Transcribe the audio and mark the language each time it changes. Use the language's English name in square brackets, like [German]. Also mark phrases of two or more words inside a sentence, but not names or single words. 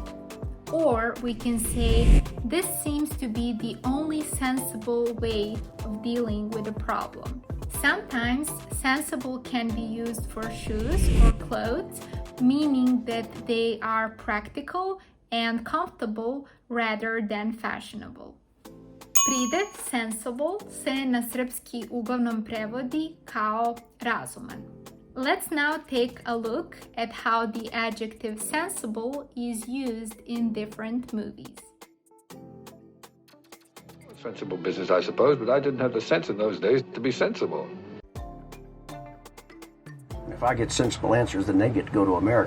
[English] Or we can say this seems to be the only sensible way of dealing with a problem. Sometimes sensible can be used for shoes or clothes, meaning that they are practical and comfortable rather than fashionable. [Serbian] Pridev sensible se na srpski uglavnom prevodi kao razuman. [English] Let's now take a look at how the adjective sensible is used in different movies. Sensible business, I suppose, but I didn't have the sense in those days to be sensible. If I get sensible answers, then they get to go to America.